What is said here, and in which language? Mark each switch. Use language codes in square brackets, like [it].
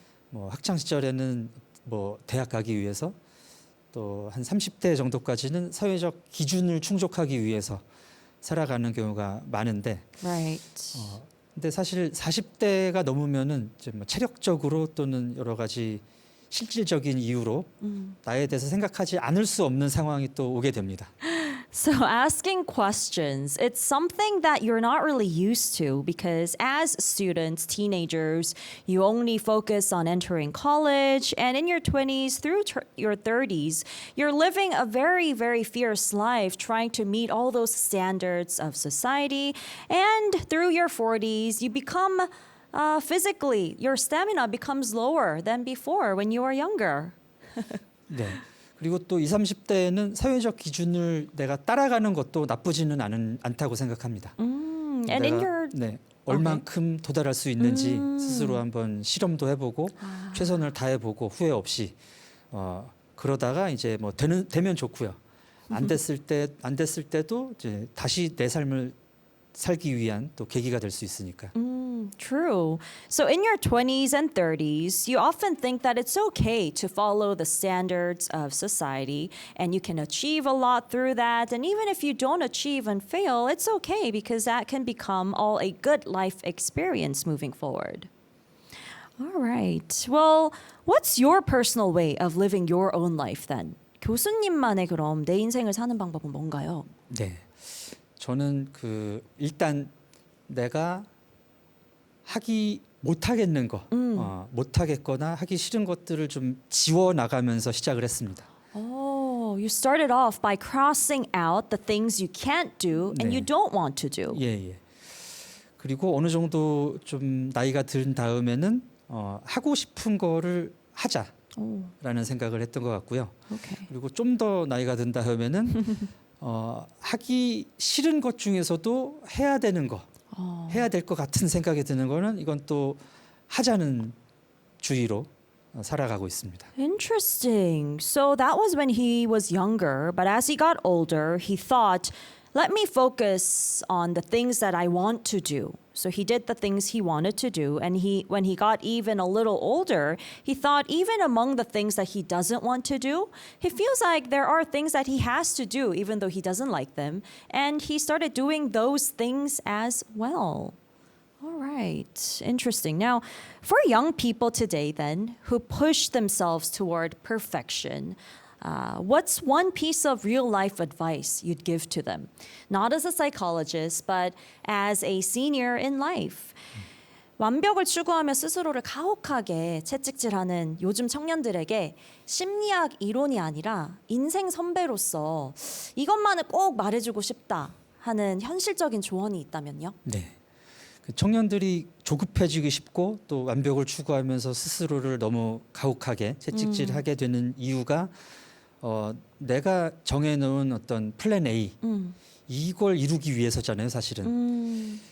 [ko] 뭐 학창 시절에는 뭐 대학 가기 위해서 또 한 30대 정도까지는 사회적 기준을 충족하기 위해서 살아가는 경우가 많은데, [en] Right. [ko] 근데 사실 40대가 넘으면은 이제 뭐 체력적으로 또는 여러 가지 실질적인 이유로 나에 대해서 생각하지 않을 수 없는 상황이 또 오게 됩니다. [en] So asking questions, it's something that you're not really used to because as students, teenagers, you only focus on entering college, and in your 20s through your 30s, you're living a very, very fierce life trying to meet all those standards of society, and through your 40s, you become physically, your stamina becomes lower than before when you were younger. [ko] 네. 그리고 또 20, 30대는 사회적 기준을 내가 따라가는 것도 나쁘지는 않다고 생각합니다. [en] And in your [ko] 얼만큼 도달할 수 있는지 스스로 한번 실험도 해보고 최선을 다해보고 후회 없이 그러다가 이제 뭐 되면 좋고요. 안 됐을 때도 이제 다시 내 삶을 살기 위한 또 계기가 될 수 있으니까. [en] True. So in your 20s and 30s, you often think that it's okay to follow the standards of society and you can achieve a lot through that. And even if you don't achieve and fail, it's okay because that can become all a good life experience moving forward. All right. Well, what's your personal way of living your own life then? [ko] 교수님만의 그럼 내 인생을 사는 방법은 뭔가요? 네. 저는 일단 내가 하기 못하겠는 거, 못하겠거나 하기 싫은 것들을 좀 지워 나가면서 시작을 했습니다. [en] Oh, you started off by crossing out the things you can't do and you don't want to do. [ko] 예. 그리고 어느 정도 좀 나이가 든 다음에는 하고 싶은 거를 하자라는 생각을 했던 것 같고요. [en] Okay. [ko] 그리고 좀 더 나이가 든 다음에는 하기 싫은 것 중에서도 해야 되는 거. 해야 될 것 같은 생각이 드는 거는 이건 또 하자는 주의로 살아가고 있습니다. [en] Interesting. So that was when he was younger, but as he got older, he thought, let me focus on the things that I want to do. So he did the things he wanted to do, and when he got even a little older, he thought even among the things that he doesn't want to do, he feels like there are things that he has to do even though he doesn't like them, and he started doing those things as well. All right, interesting. Now, for young people today then who push themselves toward perfection, what's one piece of real life advice you'd give to them? Not as a psychologist, but as a senior in life. [ko] 완벽을 추구하며 스스로를 가혹하게 채찍질하는 요즘 청년들에게 심리학 이론이 아니라 인생 선배로서 이것만은 꼭 말해주고 싶다 하는 현실적인 조언이 있다면요? 네. 그 청년들이 조급해지기 쉽고 또 완벽을 추구하면서 스스로를 너무 가혹하게 채찍질하게 되는 이유가 내가 정해놓은 어떤 플랜 A 이걸 이루기 위해서잖아요, 사실은.